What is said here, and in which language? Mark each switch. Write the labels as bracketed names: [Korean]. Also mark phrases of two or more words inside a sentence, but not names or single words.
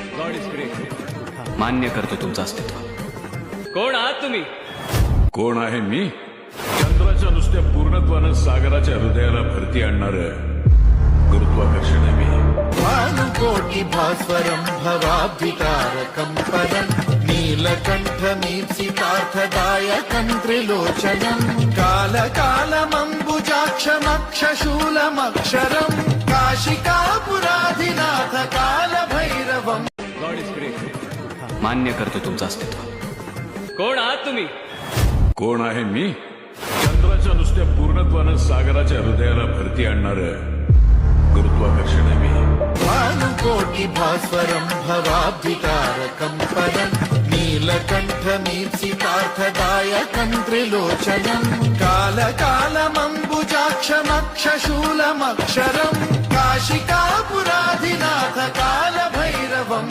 [English] God is great. [Marathi] मान्य करतो तुमचं अस्तित्व. कोण आहात तुम्ही? कोण आहे मी? चंद्राच्या नुसत्या पूर्णत्वानं सागराच्या हृदयाला भरती आणणार गुरुत्वाकर्षण आहे मी. [Sanskrit] भानुकोटि भास्वरं भवाब्धितारकं परं नीलकण्ठमीप्सितार्थदायकं त्रिलोचनं कालकालमम्बुजाक्षमक्षशूलमक्षरं काशिकापुराधिनाथ कालभैरवम्. [English] God is great. [Marathi] मान्य करतो तुमचं अस्तित्व. कोण आहात तुम्ही? कोण आहे मी? चंद्राच्या नुसत्या पूर्णत्वानं सागराच्या हृदयाला भरती आणणार गुरुत्वाकर्षण आहे मी. [Sanskrit] भानुकोटि भास्वरं भवाब्धितारकं परं नीलकण्ठमीप्सितार्थदायकं त्रिलोचनं कालकालमम्बुजाक्षमक्षशूलमक्षरं काशिकापुराधिनाथ कालभैरवम्.